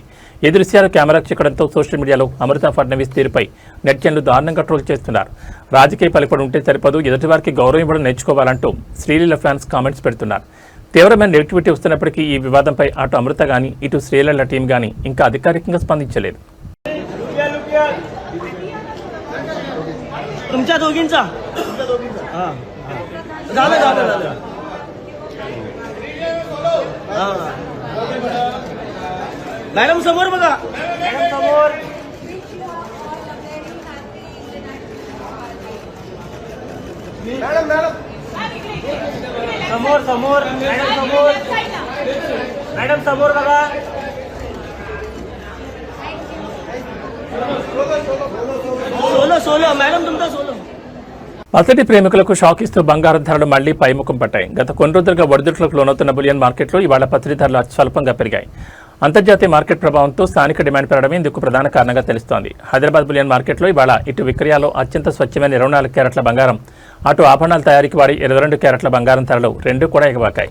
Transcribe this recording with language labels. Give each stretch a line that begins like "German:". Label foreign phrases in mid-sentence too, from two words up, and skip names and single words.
Telugu: ఈ దృశ్యాలు కెమెరాకు చిక్కడంతో సోషల్ మీడియాలో అమృత ఫడ్నవీస్ తీరుపై నెటిజన్లు దారుణంగా ట్రోల్ చేస్తున్నారు. రాజకీయ పలుకుబడి ఉంటే సరిపదు, ఎదుటివారికి గౌరవం ఇవ్వడం నేర్చుకోవాలంటూ శ్రీలీల ఫ్యాన్స్ కామెంట్స్ పెడుతున్నారు. తీవ్రమైన నెగిటివిటీ వస్తున్నప్పటికీ ఈ వివాదంపై అటు అమృత గానీ ఇటు శ్రీలీల టీం గానీ ఇంకా అధికారికంగా స్పందించలేదు.
Marathi: मॅडम समोर बघा, समोर समोर समोर मॅडम समोर बघा. सोलो मॅडम तुमचा सोलो.
Telugu: అతడి ప్రేమికులకు షాక్ ఇస్తూ బంగారం ధరలు మళ్లీ పైముఖం పట్టాయి. గత కొన్ని రోజులుగా ఒడిదుడుకులకు లోనవుతున్న బులియన్ మార్కెట్లో ఇవాళ పసిడి ధరలు స్వల్పంగా పెరిగాయి. అంతర్జాతీయ మార్కెట్ ప్రభావంతో స్థానిక డిమాండ్ పెరగడమే ఇందుకు ప్రధాన కారణంగా తెలుస్తోంది. హైదరాబాద్ బులియన్ మార్కెట్లో ఇవాళ ఇటు విక్రయాల్లో అత్యంత స్వచ్ఛమైన 24 క్యారెట్ల బంగారం, అటు ఆభరణాల తయారీకి వాడి 22 క్యారెట్ల బంగారం ధరలు రెండూ కూడా ఎగబాకాయి.